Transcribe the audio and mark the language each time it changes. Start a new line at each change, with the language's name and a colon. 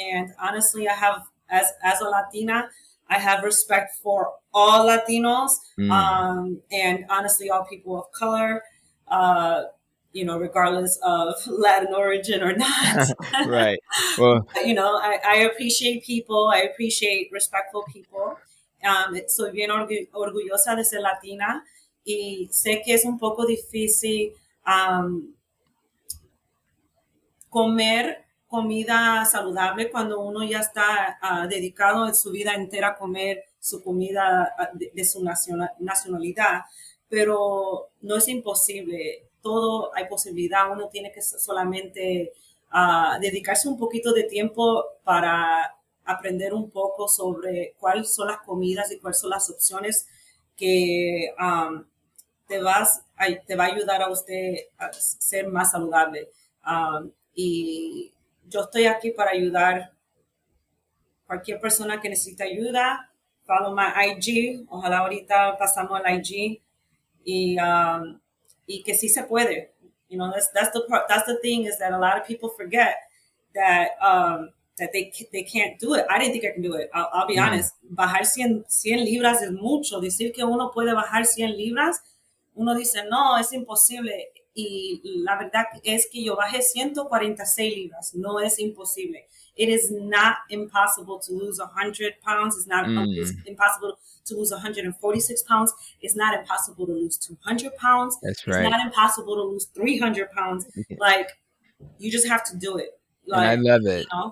English: And honestly, I have, as a Latina, I have respect for all Latinos, mm. and honestly, all people of color. Uh, regardless of Latin origin or not. Right. Well, I appreciate people. I appreciate respectful people.
Spanish: Soy bien orgullosa de ser latina y sé que es un poco difícil comer comida saludable cuando uno ya está dedicado en su vida entera a comer su comida de su nacionalidad, pero no es imposible. Todo hay posibilidad. Uno tiene que solamente dedicarse un poquito de tiempo para aprender un poco sobre cuáles son las comidas y cuáles son las opciones que te va a ayudar a usted a ser más saludable. Y yo estoy aquí para ayudar cualquier persona que necesite ayuda.
English: Follow my IG.
Spanish: Ojalá ahorita pasamos al IG y que sí se puede.
English: That's the thing, is that a lot of people forget that they can't do it. I didn't think I can do it. I'll be mm, honest.
Spanish: Bajar 100 libras es mucho. Decir que uno puede bajar 100 libras, uno dice, no, es imposible. Y la verdad es que yo bajé 146 libras. No es imposible.
English: It is not impossible to lose 100 pounds. It's mm. impossible to lose 146 pounds. It's not impossible to lose 200 pounds. That's right. not impossible to lose 300 pounds. Like, you just have to do it. And I Like, love it.